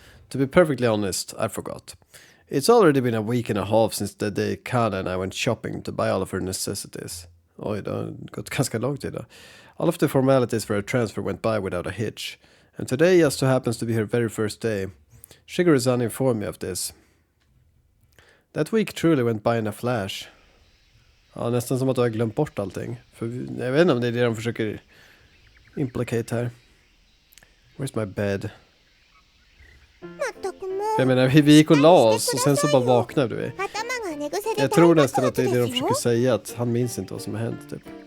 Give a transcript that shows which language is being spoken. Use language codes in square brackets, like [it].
[en] To be perfectly honest, I forgot. It's already been a week and a half since the day Kana and I went shopping to buy all of her necessities. [sv] Oj, det har gått ganska lång tid då. [en] All of the formalities for her transfer went by without a hitch. And today just so happens to be her very first day. Shigeru-san informed me of this. That week truly went by in a flash. [sv] Ja, nästan som att du har glömt bort allting. För jag vet inte om det är det de försöker implicate här. [en] Where's my bed? [sv] Jag menar, vi gick och la oss och sen så bara vaknade vi. Jag tror nästan att det är det de försöker säga, att han minns inte vad som har hänt typ.